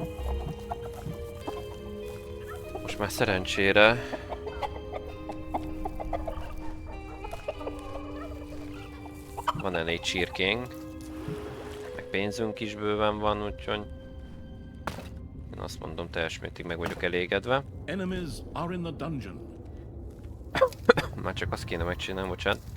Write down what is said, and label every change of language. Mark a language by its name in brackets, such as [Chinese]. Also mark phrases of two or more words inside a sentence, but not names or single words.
[Hungarian] Most már szerencsére van elég csirkénk. Meg pénzünk is bőven van, úgyhogy én azt mondom, teljes mértékig meg vagyok elégedve. [English] Enemies are in the dungeon. [Hungarian] Már csak azt kéne megcsinálni, bocsánat.